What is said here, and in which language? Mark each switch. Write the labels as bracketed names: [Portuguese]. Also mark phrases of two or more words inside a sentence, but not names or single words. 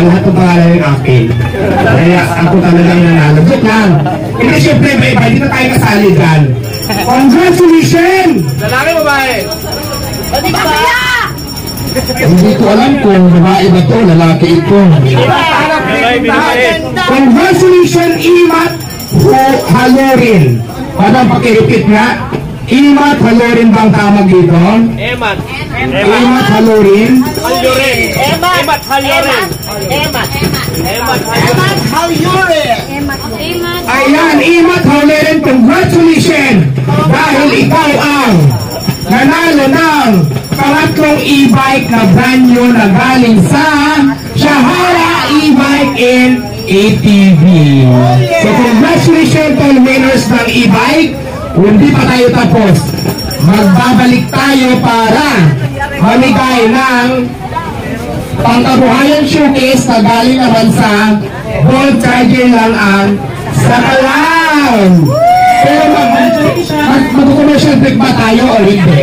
[Filipino] Lahat ng pangalan yung akin. Kaya ako talagang nanalo. Joke lang. Hindi syempre iba-iba, hindi na tayo kasali dyan. [English] Congratulations! [Filipino] Lalaki babae? Hindi ko alam kung babae ba ito, lalaki ito. [English] Congratulations, Imat Halorin. [Filipino] Madam, pakirepeat nga. Imat Halorin bang tawag dito? Emat. Imat Halorin. Halyorin. Emat Halyorin. Emat Halyorin. Ayan, Imat Halorin, [English] congratulations! [Filipino] Dahil ikaw ang nanalo ng pangatlong e-bike na [English] brand new [Filipino] na galing sa Shahara e-bike and ATV. [English] So congratulations to all winners ng e-bike. [Filipino] Hindi pa tayo tapos. Magbabalik tayo para mamigay ng pangkabuhayan showcase na galing naman sa gold charger lang ang sa kalam. Pero mag- [English] commercial break [Filipino] ba tayo o hindi?